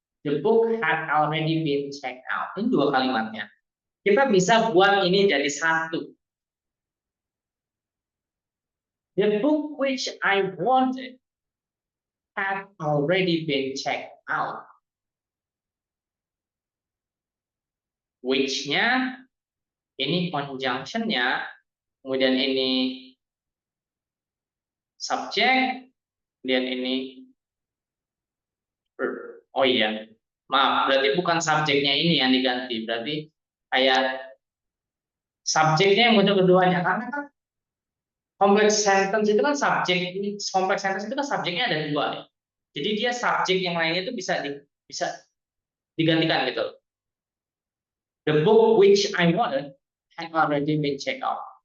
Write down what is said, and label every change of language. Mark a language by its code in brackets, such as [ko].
[en] The book had already been checked out. [id] Ini dua kalimatnya. Kita bisa buat ini jadi satu. [en] The book which I wanted had already been checked out. [id] Which-nya ini conjunction-nya, kemudian ini subject, kemudian ini verb. Oh iya, maaf, berarti bukan subjeknya ini yang diganti, berarti kayak subjeknya yang muncul keduanya, karena kan complex sentence itu kan complex sentence itu kan subjeknya ada dua ya. Jadi dia subjek yang lainnya itu bisa digantikan gitu. [en] The book which I wanted had already been checked out.